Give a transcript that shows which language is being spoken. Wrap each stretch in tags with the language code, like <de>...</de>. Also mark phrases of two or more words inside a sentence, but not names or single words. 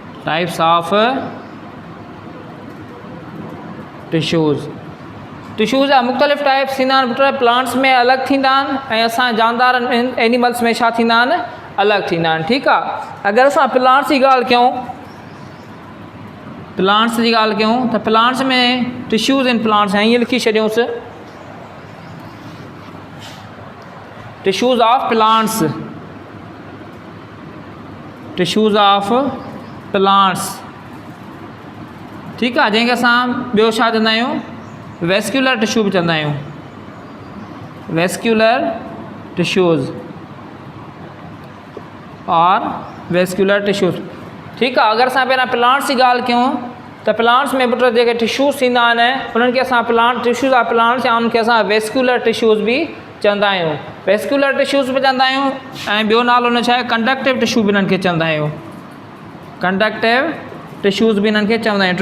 <en>Types of tissues.</en> <sd>टिश्यूज़ जा मुख़्तलिफ़ टाइप्स थींदा आहिनि पुट। प्लांट्स में अलॻि थींदा आहिनि ऐं असां जानदार एनिमल्स में छा थींदा आहिनि, अलॻि थींदा आहिनि। ठीकु आहे। अगरि असां प्लांट्स जी ॻाल्हि कयूं, प्लांट्स जी ॻाल्हि कयूं त प्लांट्स में</sd> <en>tissues in plants</en> <sd>ऐं ईअं लिखी छॾियूंसि,</sd> <en>Tissues of plants, tissues of plants.</en> <sd>ठीकु आहे। जंहिंखे असां ॿियो छा चवंदा आहियूं,</sd> <en>vascular tissue</en> <sd>बि चवंदा आहियूं,</sd> <en>vascular tissues</en> <sd>और</sd> <en>vascular tissues.</en> <sd>ठीकु आहे। अगरि असां पहिरियां प्लांट्स जी ॻाल्हि कयूं त प्लांट्स में पुट जेके टिश्यूज़ थींदा आहिनि उन्हनि खे असां</sd> <en>tissues of plants</en> <sd>या उन्हनि खे असां</sd> <en>vascular tissues</en> <sd>बि चवंदा आहियूं,</sd> <en>vascular tissues</en> <sd>बि चवंदा आहियूं। ऐं ॿियो नालो हुन छा आहे,</sd> <en>conductive tissue</en> <sd>बि हिननि खे चवंदा आहियूं,</sd> <en>conductive tissues</en> <sd>बि हिननि खे चवंदा आहियूं।</sd>